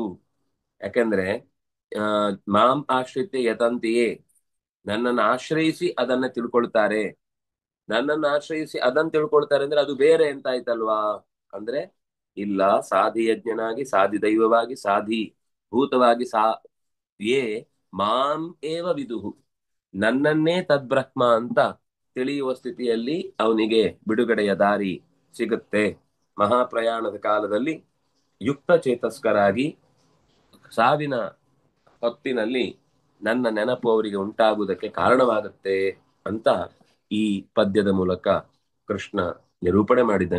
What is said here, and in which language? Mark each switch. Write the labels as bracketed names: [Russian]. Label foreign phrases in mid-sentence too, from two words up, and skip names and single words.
[Kannada] ಯಾಕೆಂದ್ರೆ ಆ [Sanskrit] ಮಾಂ ಆಶ್ರಿತ್ಯ ಯತಂತೆಯೇ, [Kannada] ನನ್ನನ್ನು ಆಶ್ರಯಿಸಿ ಅದನ್ನ ತಿಳ್ಕೊಳ್ತಾರೆ. ನನ್ನನ್ನು ಆಶ್ರಯಿಸಿ ಅದನ್ನ ತಿಳ್ಕೊಳ್ತಾರೆ ಅಂದ್ರೆ ಅದು ಬೇರೆ ಅಂತ ಆಯ್ತಲ್ವಾ? ಅಂದ್ರೆ ಇಲ್ಲ, ಸಾಧಿ ಯಜ್ಞನಾಗಿ ಸಾಧಿ ದೈವವಾಗಿ ಸಾಧಿ ಭೂತವಾಗಿ [Sanskrit] ಯೇ ಮಾಂ ಏವ ವಿದುಹು, [Kannada] ನನ್ನನ್ನೇ ತದ್ಬ್ರಹ್ಮ ಅಂತ ತಿಳಿಯುವ ಸ್ಥಿತಿಯಲ್ಲಿ ಅವನಿಗೆ ಬಿಡುಗಡೆಯ ದಾರಿ ಸಿಗುತ್ತೆ. ಮಹಾಪ್ರಯಾಣದ ಕಾಲದಲ್ಲಿ ಯುಕ್ತ ಚೇತಸ್ಕರಾಗಿ ಸಾವಿನ ಹೊತ್ತಿನಲ್ಲಿ ನನ್ನ ನೆನಪು ಅವರಿಗೆ ಉಂಟಾಗುವುದಕ್ಕೆ ಕಾರಣವಾಗುತ್ತೆ ಅಂತ ಈ ಪದ್ಯದ ಮೂಲಕ ಕೃಷ್ಣ ನಿರೂಪಣೆ ಮಾಡಿದ್ದಾನೆ.